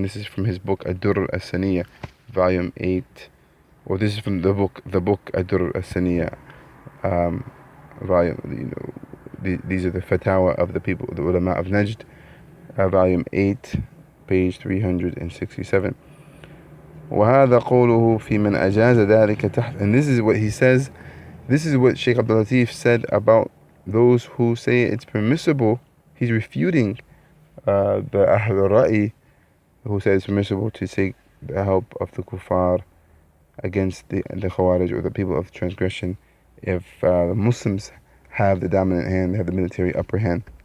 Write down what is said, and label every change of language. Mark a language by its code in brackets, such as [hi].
[en] And this is from his book Ad-Durr al-Saniyah, volume 8, or this is from the book Ad-Durr al-Saniyah, volume, these are the fatwa of the people, the ulama of Najd, volume 8, page 367. [ar] وهذا قوله في من أجاز ذلك تحت. [en] And this is what he says, this is what Sheikh Abdur-Latif said about those who say it's permissible. He's refuting the Ahl Ra'i who says it's permissible to seek the help of the kuffar against the khawarij or the people of transgression if the Muslims have the dominant hand, they have the military upper hand.